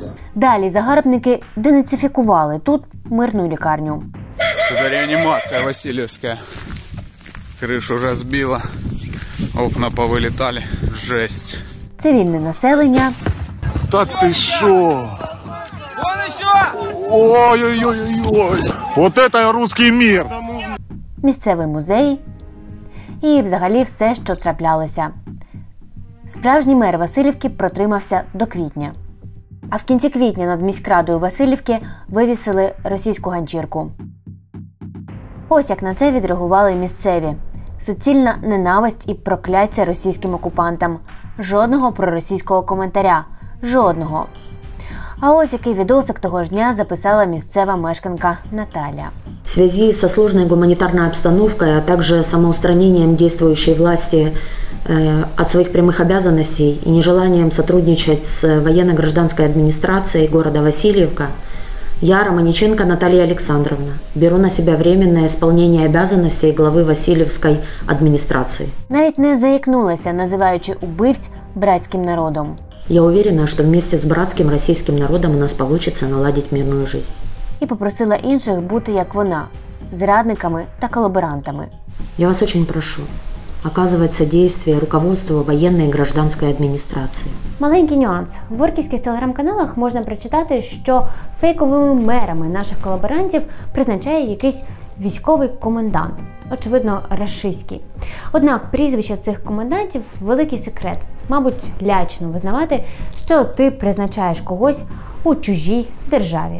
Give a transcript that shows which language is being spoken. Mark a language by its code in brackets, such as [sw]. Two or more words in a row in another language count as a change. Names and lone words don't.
[uk] Далі загарбники денацифікували тут мирну лікарню. Це реанімація Васильівська. Кришу розбила, окна повилітали. Жесть. Цивільне населення. Та ти що? Ой-ой-ой-ой! [ru] Вот это русский мир! [uk] Місцевий музей і взагалі все, що траплялося. Справжній мер Василівки протримався до квітня. А в кінці квітня над міськрадою Василівки вивісили російську ганчірку. Ось як на це відреагували місцеві. Суцільна ненависть і прокляття російським окупантам. Жодного проросійського коментаря. Жодного. А ось який відосик того ж дня записала місцева мешканка Наталя. [ru] В связи со сложной гуманитарной обстановкой, а также самоустранением действующей власти от своих прямых обязанностей и нежеланием сотрудничать с военно-гражданской администрацией города Васильевка, я, Романиченко Наталья Александровна, беру на себя временное исполнение обязанностей главы Васильевской администрации. [uk] Навіть не заікнулася, називаючи убивць братським народом. [ru] Я уверена, что вместе с братским российским народом у нас получится наладить мирную жизнь. [uk] І попросила інших бути як вона – зрадниками та колаборантами. [ru] Я вас очень прошу оказывать содействие руководству военной и гражданской администрации. [uk] Маленький нюанс. В орківських телеграм-каналах можна прочитати, що фейковими мерами наших колаборантів призначає якийсь військовий комендант. Очевидно, рашистський. Однак прізвища цих комендантів – великий секрет. Мабуть, лячно визнавати, що ти призначаєш когось у чужій державі.